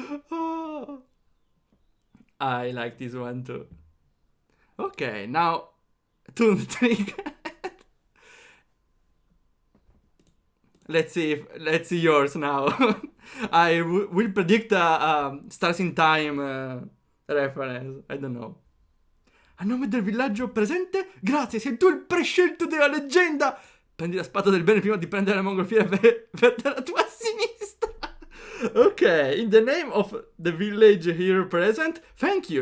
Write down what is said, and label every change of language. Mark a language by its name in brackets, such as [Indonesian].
[English] Oh, I like this one too. Okay, now to the trick. Let's see yours now. I will predict a Stars in Time reference. I don't know. [Italian] A nome del villaggio presente? Grazie, sei tu il prescelto della leggenda! Prendi la spada del bene prima di prendere la mongolfiera verde alla tua sinistra. [English] Ok, in the name of the village here present, thank you.